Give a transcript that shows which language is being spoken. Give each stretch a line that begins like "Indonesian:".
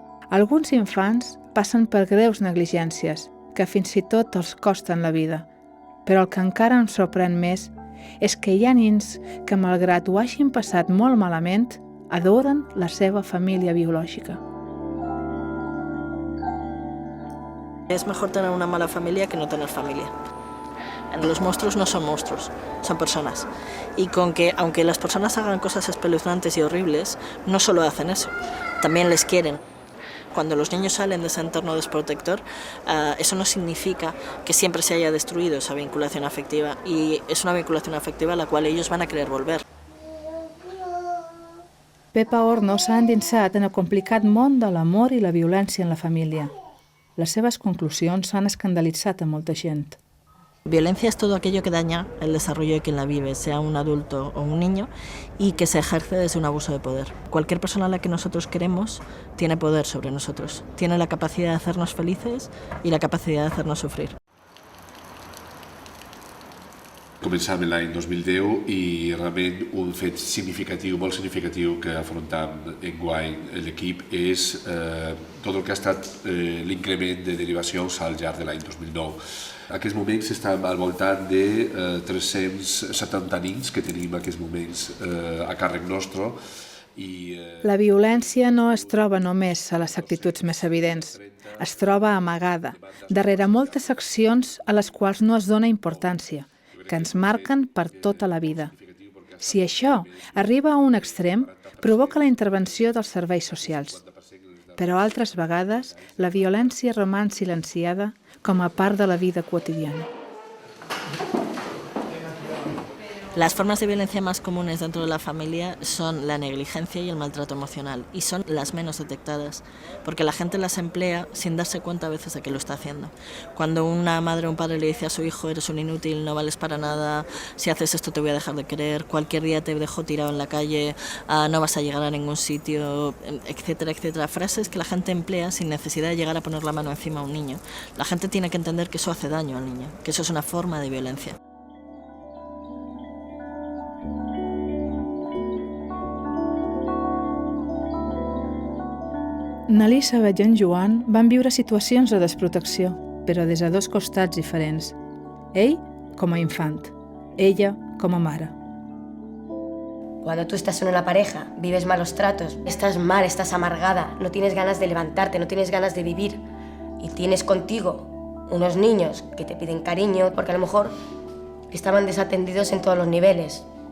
Catalan: Alguns infants passen per greus negligències que fins i tot els costen la vida, però el que encara em sorprèn més és que hi ha nins que, malgrat ho hagin passat molt malament, adoren la seva família biològica.
Spanish: Es mejor tener una mala familia que no tener familia. Los monstruos no son monstruos, son personas. Y con que, aunque las personas hagan cosas espeluznantes y horribles, no solo hacen eso, también les quieren. Cuando los niños salen de ese entorno desprotector, eso no significa que siempre se haya destruido esa vinculación afectiva, y es una vinculación afectiva a la cual ellos van a querer volver.
Catalan: Pepa Horno s'ha endinsat en el complicat món de l'amor i la violència en la família. Les seves conclusions han escandalitzat a molta gent.
Spanish: Violencia es todo aquello que daña el desarrollo de quien la vive, sea un adulto o un niño, y que se ejerce desde un abuso de poder. Cualquier persona a la que nosotros queremos tiene poder sobre nosotros, tiene la capacidad de hacernos felices y la capacidad de hacernos sufrir.
Catalan: Començàvem l'any 2010 i realment un fet significatiu, molt significatiu que afrontam enguany l'equip és tot el que ha estat l'increment de derivacions al llarg de l'any 2009. En aquests moments estem al voltant de 370 nins que tenim en aquests moments a càrrec nostre. La violència no es troba només a les actituds més evidents. Es troba amagada, darrere moltes accions a les quals no es dona importància, que ens marquen per tota la vida. Si això arriba a un extrem, provoca la intervenció dels serveis socials. Però altres vegades la violència roman silenciada com a part de la vida quotidiana.
Spanish: Las formas de violencia más comunes dentro de la familia son la negligencia y el maltrato emocional, y son las menos detectadas, porque la gente las emplea sin darse cuenta a veces de que lo está haciendo. Cuando una madre o un padre le dice a su hijo, eres un inútil, no vales para nada, si haces esto te voy a dejar de querer, cualquier día te dejo tirado en la calle, no vas a llegar a ningún sitio, etcétera, etcétera. Frases que la gente emplea sin necesidad de llegar a poner la mano encima a un niño. La gente tiene que entender que eso hace daño al niño, que eso es una forma de violencia.
Catalan: N'Elisabet i en Joan van viure situacions de desprotecció, però des de dos costats diferents. Ell com a infant, ella com a mare.
Spanish: Cuando tú estás en una pareja, vives malos tratos, estás mal, estás amargada, no tienes ganas de levantarte, no tienes ganas de vivir y tienes contigo unos niños que te piden cariño porque a lo mejor estaban desatendidos en todos los niveles.